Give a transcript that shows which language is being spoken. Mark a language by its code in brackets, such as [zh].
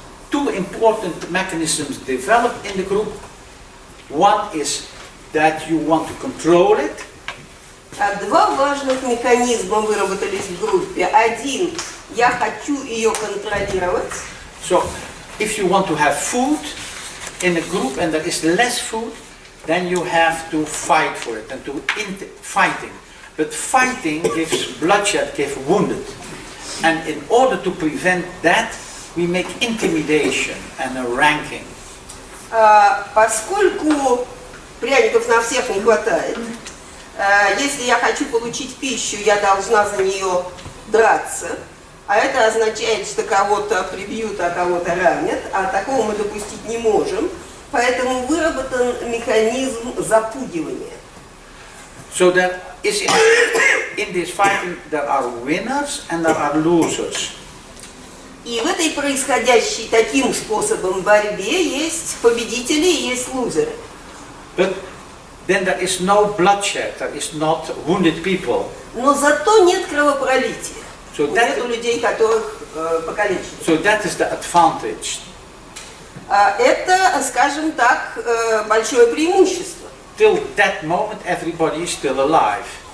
[en] Two important mechanisms developed in the group. One is that you want to control it. [ru] Два важных механизма выработались в группе. Один, я хочу ее контролировать. [en] So, if you want to have food in a group and there is less food, then you have to fight for it and to fighting. But fighting gives bloodshed, gives wounded. And in order to prevent that, we make intimidation and a ranking. [ru] Поскольку пряников на всех не хватает, если я хочу получить пищу, я должна за нее драться. А это означает, что кого-то прибьют, а кого-то ранят, а такого мы допустить не можем. Поэтому выработан механизм запугивания. [en] So that is in this fighting there are winners and there are losers. [ru] И в этой происходящей таким способом борьбе есть победители и есть лузеры. [en] But then there is no bloodshed, there is not wounded people. [ru] Но зато нет кровопролития. So нет людей, которых покалечили. [en] So that is the advantage. [ru] Это, скажем так, большое преимущество. [en] Till that moment everybody is still alive.